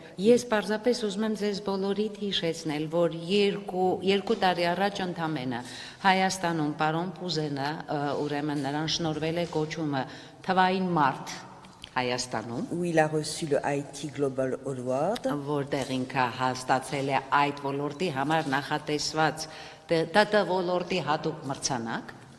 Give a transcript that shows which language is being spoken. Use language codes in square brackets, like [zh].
[hy] Ես պարզապես ուզում եմ ձեզ բոլորիդ հիշեցնել, որ երկու տարի առաջ ընդամենը Հայաստանում պարոն Պուզենը ուրեմն նրան շնորհվել է կոչումը թվային մարդ Հայաստանում, [fr] où il a reçu le Haïti Global Award, [hy] որտեղ ինքը հաստատել է այդ ոլորտի համար նախատեսված ՏՏ ոլորտի հատուկ մրցանակ։